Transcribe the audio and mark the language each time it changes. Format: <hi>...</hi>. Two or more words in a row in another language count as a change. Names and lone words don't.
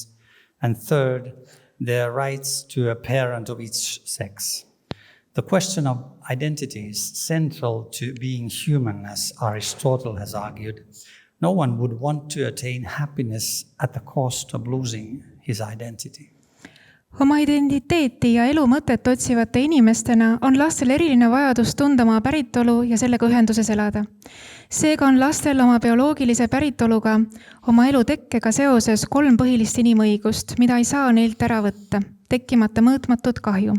<en>And third, their rights to a parent of each sex. The question of identity is central to being human, as Aristotle has argued. No one would want to attain happiness at the cost of losing his identity.</en> <et>Oma identiteeti ja elu mõtet otsivate inimestena on lastel eriline vajadus tunda oma päritolu ja sellega ühenduses elada. Seega on lastel oma bioloogilise päritoluga, oma elu tekkega seoses kolm põhilist inimõigust, mida ei saa neilt ära võtta, tekkimata mõõtmatut kahju.</et>